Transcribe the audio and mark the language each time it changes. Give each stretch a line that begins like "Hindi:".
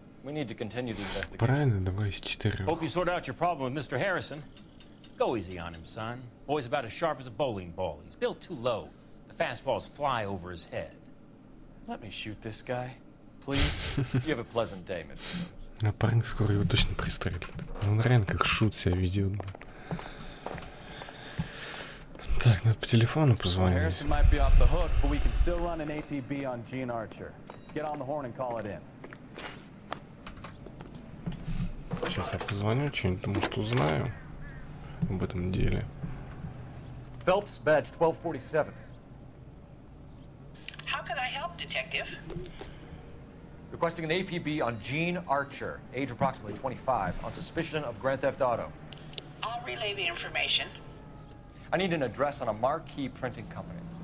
English: We need to continue the investigation.
Russian: Правильно, давай с 4.
English: Hope you sort out your problem with Mr. Harrison. Go easy on him, son. Boy's about as sharp as a bowling ball. He's built too low. The fastballs fly over his head. Let me shoot this guy, please. You have a pleasant day, Mr.
Russian: А парень скоро его точно пристрелит. Он реально как шут себя ведет. Так, надо по телефону позвонить. Сейчас я позвоню, что-нибудь, думаю, что узнаю об этом деле.
English: Phelps, badge 1247. How can I help, Detective? Requesting an APB on Gene Archer, age approximately 25, on suspicion of Grand Theft Auto. I'll relay the information. I need an address on a Marquee Printing Company.